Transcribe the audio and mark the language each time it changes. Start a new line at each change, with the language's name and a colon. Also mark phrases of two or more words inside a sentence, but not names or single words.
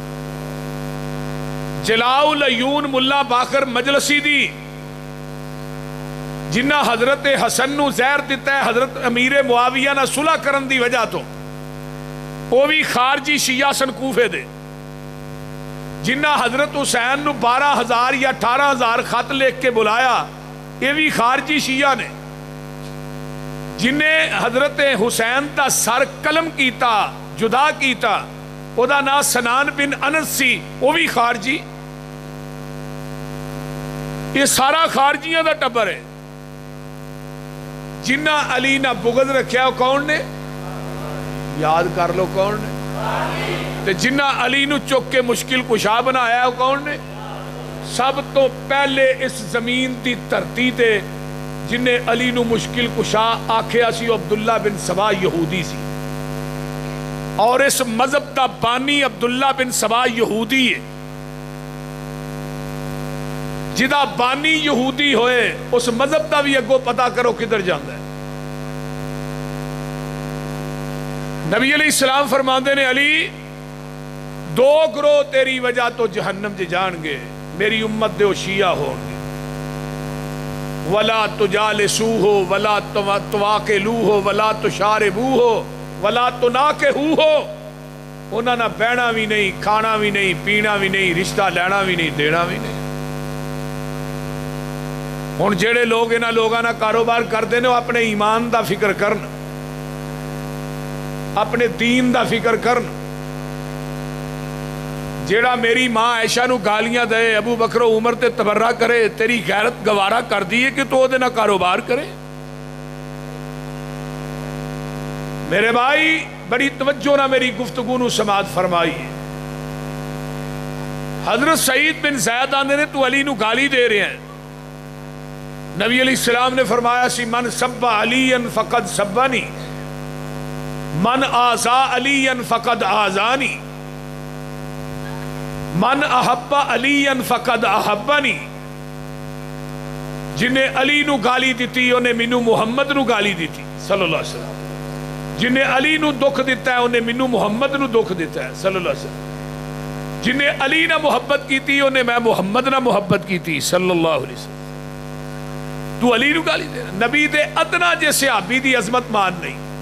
Punjabi: جلاء العیون ملا باقر مجلسی دی جنہ حضرت حسن نو زہر دیتا ہے حضرت امیر معاویہ نہ صلح کرن دی وجہ تو، وہ بھی خارجی شیعہ سن کوفے دے، جنہ حضرت حسین نو 12,000 یا 18,000 خط لکھ کے بلایا، یہ بھی خارجی شیعہ نے، جنہیں حضرت حسین دا سر قلم کیتا جدا کیتا، او دا نام سنان بن انس سی، وہ بھی خارجی۔ یہ سارا خارجیاں دا ٹبر ہے۔ جنہ علی نہ بغض رکھیا وہ کون نے؟ یاد کر لو کون نے؟ تے جنہ علی نو چک کے مشکل کشا بنایا وہ کون نے؟ سب تو پہلے اس زمین دی دھرتی تے جنہیں علی نو مشکل کشا آکھیا سی عبداللہ بن سبا یہودی سی، اور اس مذہب دا بانی عبداللہ بن سبا یہودی ہے۔ جدا بانی یہودی ہوئے اس مذہب دا بھی اگو پتا کرو کدھر جاندہ ہے۔ نبی
Arabic: علیہ السلام
Punjabi: فرماندے نے علی دو گروہ تیری وجہ تو جہنم جے جان گے، میری امت دے وہ شیعہ ہوں گے۔
Arabic: ولا تجالسوہ ولا تواکلوہ ولا تشاربوہ ولا تناکحوہ،
Punjabi: انہاں نہ بہنا بھی نہیں، کھانا بھی نہیں، پینا بھی نہیں، رشتہ لینا بھی نہیں، دینا بھی نہیں۔ ہن جڑے لوگ انہاں لوگاں نہ کاروبار کردے نے، وہ اپنے ایمان دا فکر کرن، اپنے دین دا فکر کرن۔ جیڑا میری ماں عائشہ نو گالیاں دے، ابو بکر و عمر تے تبرہ کرے، تیری غیرت گوارا کر دیئے کہ تو دے نہ کاروبار کرے۔ میرے بھائی بڑی توجہ نہ میری گفتگو نو سماعت فرمائی ہے۔ حضرت سعید بن زید آندے نے تو علی نو گالی دے رہے ہیں، نبی
Arabic: علیہ السلام
Punjabi: نے فرمایا سی
Arabic: من سب علی فقد سبنی من آزا علی فقد آزانی من احب علی فقد احبنی،
Punjabi: جنہیں علی نو گالی دیتی انہیں مینو محمد نو گالی دیتی
Arabic: صلی اللہ علیہ وسلم،
Punjabi: جنہیں علی نو دکھ دیتا ہے انہیں مینو محمد نو دکھ دیتا ہے
Arabic: صلی اللہ علیہ وسلم،
Punjabi: جنہیں علی نہ محبت کی تھی انہیں میں محمد نہ محبت کی تھی
Arabic: صلی اللہ علیہ وسلم۔
Punjabi: تو علی نو گالی دے رہا، نبی دے ادنا جے صحابی دی عظمت مان نہیں۔